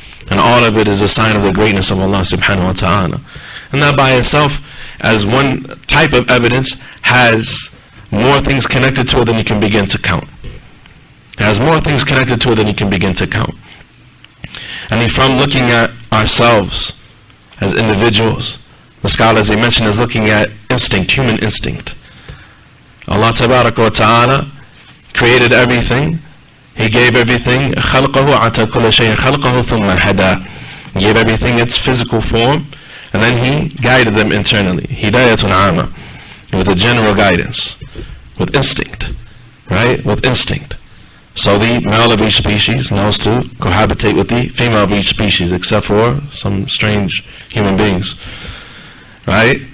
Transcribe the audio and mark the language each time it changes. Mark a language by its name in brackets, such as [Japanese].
[English] And all of it is a sign of the greatness of Allah subhanahu wa ta'ala. And that by itself, as one type of evidence, has more things connected to it than you can begin to count. It has more things connected to it than you can begin to count. And from looking at ourselves as individuals, the scholars, they mention, is looking at instinct, human instinct. Allah tabaraka wa ta'ala created everything. He gave everything, [Arabic] خَلْقَهُ عَتَى كُلَّ شَيْءٍ خَلْقَهُ ثُمَّ هَدَى. [English] He gave everything its physical form, and then He guided them internally. Hidayatun ama, with a general guidance, with instinct, right? With instinct. So the male of each species knows to cohabitate with the female of each species, except for some strange human beings. Right?